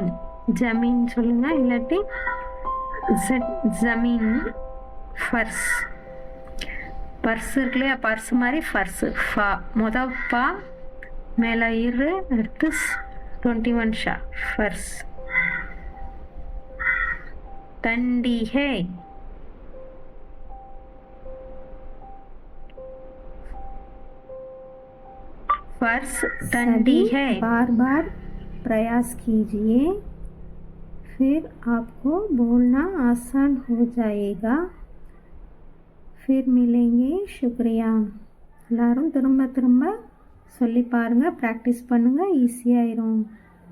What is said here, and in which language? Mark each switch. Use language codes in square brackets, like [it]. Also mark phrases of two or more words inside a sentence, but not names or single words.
[ta] ஜமீன் சொல்லுங்க, இல்லாட்டி ஜமீன். ஃபர்ஸ். பர்ஸ் இருக்கு இல்லையா, பர்ஸ் மாதிரி ஃபர்ஸ். ஃபா முத பா மேல இரு, அடுத்து 21 ஷா. ஃபர்ஸ். [hi] ठंडी है. फर्श ठंडी है. बार बार प्रयास कीजिए, फिर आपको बोलना आसान हो जाएगा. फिर मिलेंगे. शुक्रिया. [ta] எல்லாரும் திரும்ப திரும்ப சொல்லி பாருங்க, ப்ராக்டிஸ் பண்ணுங்க, ஈஸியாயிரும்.